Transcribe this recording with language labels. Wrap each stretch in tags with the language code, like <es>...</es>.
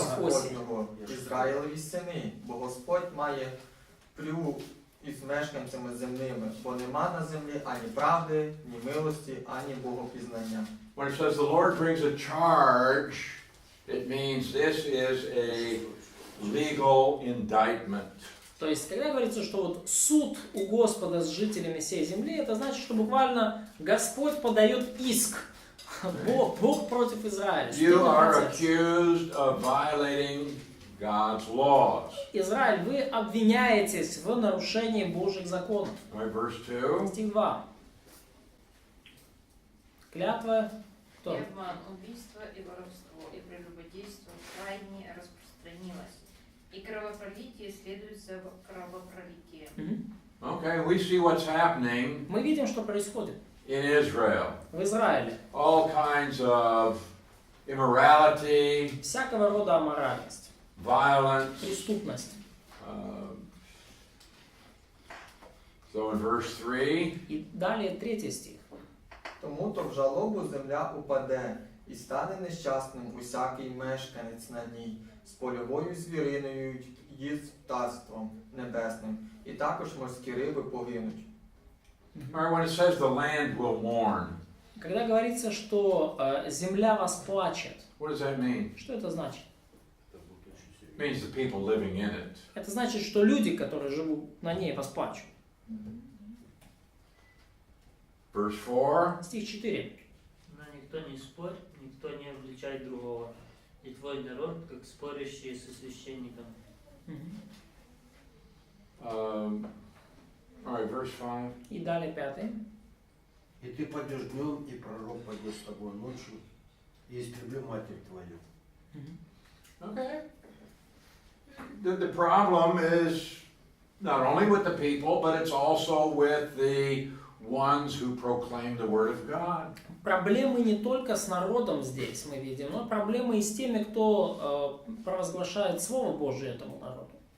<uk>Господнього, Ізраїлеві сини, бо Господь має плю із мешканцями земними, бо нема на землі ані правди, ні милості, ані богопізнання.</uk> <en>When it says the Lord brings a charge, it means this is a legal indictment.</en> <ru>То есть, когда говорится, что вот суд у Господа с жителями всей земли, это значит, что буквально Господь подает иск. Бог против Израиля.</ru> <en>You are accused of violating God's laws.</en> <ru>Израиль, вы обвиняетесь в нарушении Божьих законов.</ru> <en>Right, verse 2.</en> <ru>Стих 2. Клятва. И обман, убийство и воровство, и прелюбодейство крайне распространилось. И кровопролитие следует за кровопролитием.</ru> <en>Okay, we see what's happening</en> <ru>Мы видим, что происходит</ru> <en>in Israel.</en> <ru>в Израиле.</ru> <en>All kinds of immorality,</en> <ru>Всякого рода аморальность,</ru> <en>violence.</en> <ru>преступность.</ru> <en>So in verse 3,</en> <ru>И далее 3 стих.</ru> <uk>Тому то в жалобу земля упаде, і стане нещасним усякий мешканець на ній, з польовою звіриною й з птаством небесним, і також морські риби погинуть.</uk> <en>or when it says the land will mourn,</en> <ru>Когда говорится, что земля восплачет,</ru> <en>what does that mean?</en> <ru>что это значит?</ru> <en>It means the people living in it.</en> <ru>Это значит, что люди, которые живут на ней, восплачут.</ru> <en>Verse 4,</en> <ru>Стих 4. Но никто не спорит, никто не обличает другого. И твой народ, как спорящие со священником.</ru> <en>all right, verse 5.</en> <ru>И далее 5. И ты пойдешь днем, и пророк пойдет с тобой ночью, и истреблю матерь твою.</ru> <en>Okay. The problem is not only with the people, but it's also with the ones who proclaim the Word of God.</en> <ru>Проблемы не только с народом здесь мы видим, но проблемы и с теми, кто провозглашает Слово Божие этому народу.</ru>